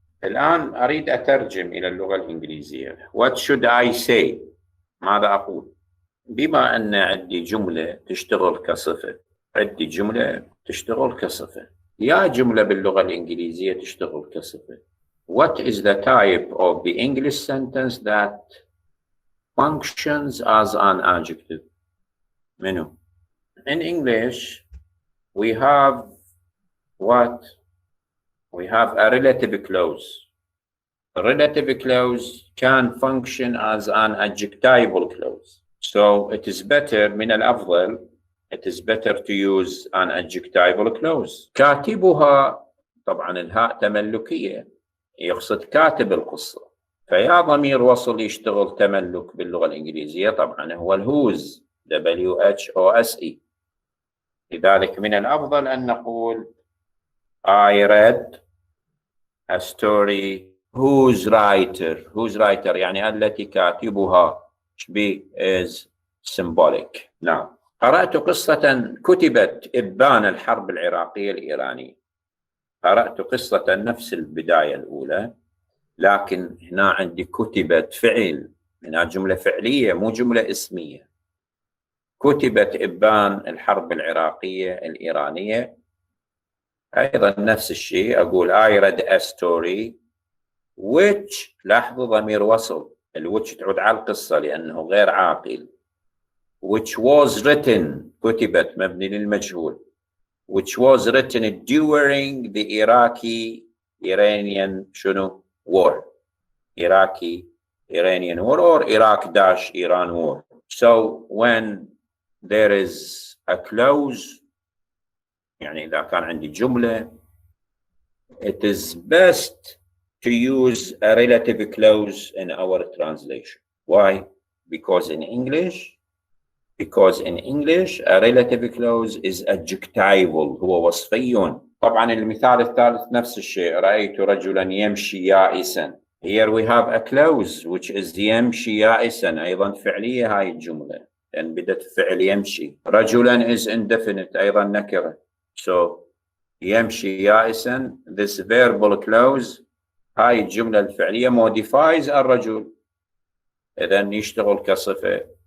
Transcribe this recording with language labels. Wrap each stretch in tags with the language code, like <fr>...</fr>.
<ar>الآن أريد أترجم إلى اللغة الإنجليزية.</ar> <en>What should I say?</en> <ar>ماذا أقول؟ بما أن عندي جملة تشتغل كصفة، عندي جملة تشتغل كصفة، يا جملة باللغة الإنجليزية تشتغل كصفة.</ar> <en>What is the type of the English sentence that functions as an adjective?</en> <ar>منو؟</ar> <en>In English we have what? We have a relative clause. A relative clause can function as an adjectival clause. So it is better</en> <ar>من الأفضل,</ar> <en>it is better to use an adjectival clause.</en> <ar>كاتبها طبعا الهاء تملكية يقصد كاتب القصة. فيا ضمير وصل يشتغل تملك باللغة الإنجليزية طبعا هو الwhose WHOSE. لذلك من الأفضل أن نقول</ar> <en>I read a story whose writer</en> <ar>يعني التي كاتبها شبيه</ar> <en>is symbolic.</en> <ar>نعم. قرأت قصة كتبت إبان الحرب العراقية الإيرانية. قرأت قصة نفس البداية الأولى لكن هنا عندي كتبت فعل، هنا جملة فعلية مو جملة اسمية. كتبت إبان الحرب العراقية الإيرانية. أيضا نفس الشيء أقول</ar> <en>I read a story which</en> <ar>لاحظوا ضمير وصل which تعود على القصة لأنه غير عاقل.</ar> <en>which was written</en> <ar>كتبت مبني للمجهول</ar> <en>which was written during the Iraqi-Iranian</en> <ar>شنو</ar> <en>war. Iraqi-Iranian war or Iraq-Iran war. So when there is a clause</en> <ar>يعني إذا كان عندي جملة</ar> <en>it is best to use a relative clause in our translation. Why? Because in English a relative clause is adjectival</en> <ar>هو وصفي. طبعا المثال الثالث نفس الشيء رأيت رجلا يمشي يائسا.</ar> <en>Here we have a clause which is</en> <ar>يمشي يائسا أيضا فعلية هاي الجملة لأن بدت فعل يمشي. رجلا</ar> <en>is indefinite</en> <ar>أيضا نكرة. So يمشي يائسا</ar> <en>this verbal clause</en> <ar>هاي الجملة الفعلية</ar> <en>modifies</en> <ar>الرجل إذن يشتغل كصفة.</ar>